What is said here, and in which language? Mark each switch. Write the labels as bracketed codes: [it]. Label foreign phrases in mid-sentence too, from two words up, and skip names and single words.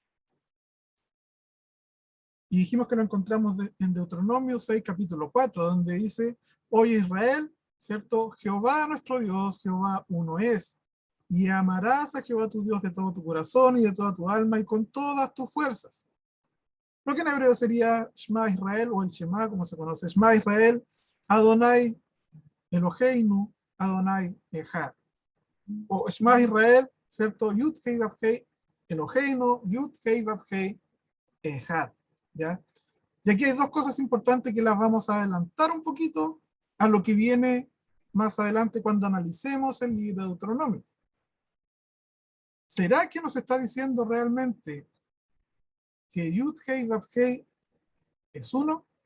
[es] Y dijimos que lo encontramos en Deuteronomio 6, capítulo 4, donde dice, oye Israel, ¿cierto? Jehová nuestro Dios, Jehová uno es. Y amarás a Jehová tu Dios de todo tu corazón y de toda tu alma y con todas tus fuerzas. Lo que en hebreo sería Shema Israel o el Shema, como se conoce. [he] שמע ישראל, אדוני אלוהינו, אדוני אחד. [es] O Shema Israel, ¿cierto? [he] יוד הא ואו הא, אלוהינו, יוד הא ואו הא, אחד. [es] ¿Ya? Y aquí hay dos cosas importantes que las vamos a adelantar un poquito a lo que viene más adelante cuando analicemos el libro de Deuteronomio. ¿Será que nos está diciendo realmente que Yud Hei Vav Hei es uno?